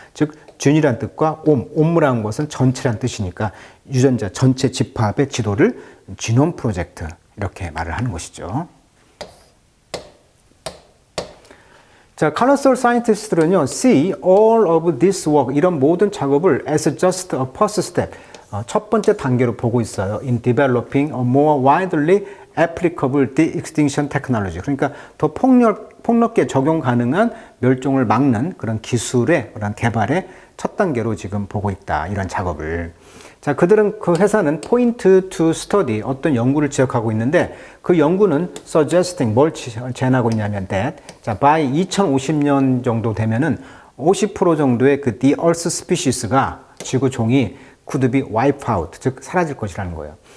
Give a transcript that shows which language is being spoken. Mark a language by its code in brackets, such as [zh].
[ko] 즉 균이란 뜻과 옴무라는 것은 전체란 뜻이니까 유전자 전체 집합의 지도를 지놈 프로젝트 이렇게 말을 하는 것이죠. 자, 칼로설 사이언티스트는요, see all of this work 이런 모든 작업을 as just a first step 첫 번째 단계로 보고 있어요. [en] In developing a more widely applicable de-extinction technology. [ko] 그러니까 더 폭넓게 적용 가능한 멸종을 막는 그런 기술의 그런 개발의 첫 단계로 지금 보고 있다. 이런 작업을. 자, 그 회사는 point to study 어떤 연구를 지적하고 있는데 그 연구는 suggesting 뭘 제안하고 있냐면 that 자, by 2050년 정도 되면은 50% 정도의 그 the earth species 가 지구 종이 could be wiped out, 즉 사라질 것이라는 거예요.